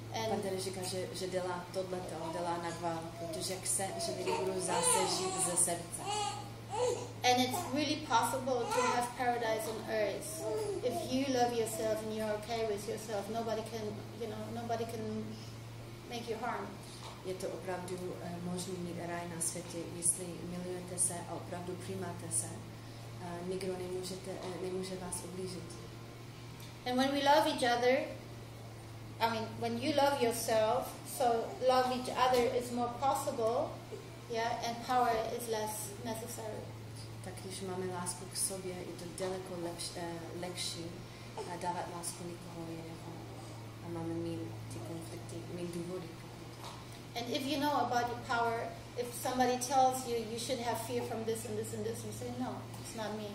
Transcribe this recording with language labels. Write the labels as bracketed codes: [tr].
[cs] Pantera říká, že dělá tohleto, dělá nadval, protože chce, že lidi budou zase žít ze srdce. [en] And it's really possible to have paradise on earth if you love yourself and you're okay with yourself. Nobody can make you harm. [cs] Je to opravdu možné mít raj na světě, jestli milujete se a opravdu přijímáte se. Nikdo nemůže vás ublížit. [en] And when we love each other, I mean, when you love yourself, so love each other is more possible, yeah, and power is less necessary. [cs] Tak když máme lásku k sobě, je to daleko lepší dávat lásku někoho jiného. A máme mít ty konflikty, mít důvody. [en] And if you know about your power, if somebody tells you you should have fear from this and this and this, you say no, it's not me.